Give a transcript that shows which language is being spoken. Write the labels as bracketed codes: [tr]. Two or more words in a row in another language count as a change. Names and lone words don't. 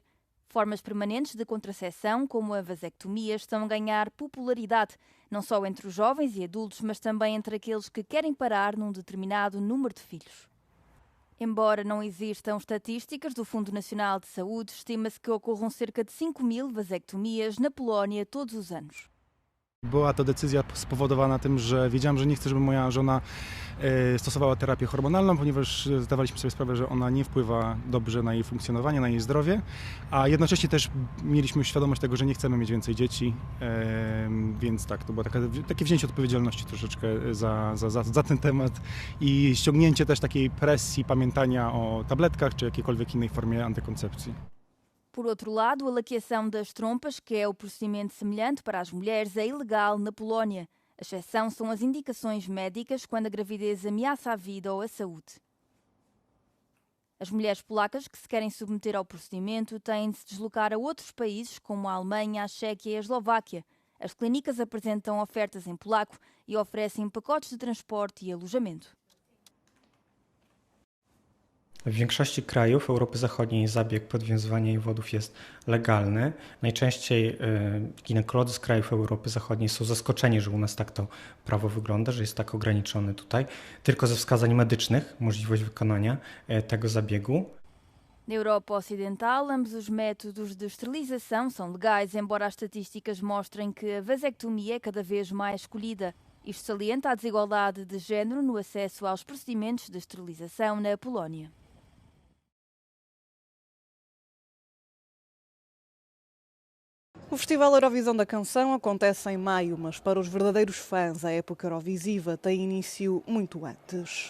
[pt] Formas permanentes de contracepção, como a vasectomia, estão a ganhar popularidade, não só entre os jovens e adultos, mas também entre aqueles que querem parar num determinado número de filhos. Embora não existam estatísticas do Fundo Nacional de Saúde, estima-se que ocorram cerca de 5.000 vasectomias na Polónia todos os anos. [pl] Była to decyzja spowodowana tym, że wiedziałem, że nie chcę, żeby moja żona stosowała terapię hormonalną, ponieważ zdawaliśmy sobie sprawę, że ona nie wpływa dobrze na jej funkcjonowanie, na jej zdrowie, a jednocześnie też mieliśmy świadomość tego, że nie chcemy mieć więcej dzieci, więc tak, to było takie wzięcie odpowiedzialności troszeczkę za ten temat i ściągnięcie też takiej presji pamiętania o tabletkach czy jakiejkolwiek innej formie antykoncepcji. [pt] Por outro lado, a laqueação das trompas, que é o procedimento semelhante para as mulheres, é ilegal na Polónia. A exceção são as indicações médicas quando a gravidez ameaça a vida ou a saúde. As mulheres polacas que se querem submeter ao procedimento têm de se deslocar a outros países, como a Alemanha, a Chequia e a Eslováquia. As clínicas apresentam ofertas em polaco e oferecem pacotes de transporte e alojamento. [pl] W większości krajów Europy Zachodniej zabieg podwiązywania jewodów jest legalny. Najczęściej ginekolodzy z krajów Europy Zachodniej są zaskoczeni, że u nas tak to prawo wygląda, że jest tak ograniczone tutaj. Tylko ze wskazań medycznych możliwość wykonania tego zabiegu. [pt] Na Europa Ocidental, ambos os métodos de esterilização são legais, embora as estatísticas mostrem que a vasectomia é cada vez mais escolhida. Isto salienta a desigualdade de género no acesso aos procedimentos de esterilização na Polónia. O Festival Eurovisão da Canção acontece em maio, mas para os verdadeiros fãs a época Eurovisiva tem início muito antes.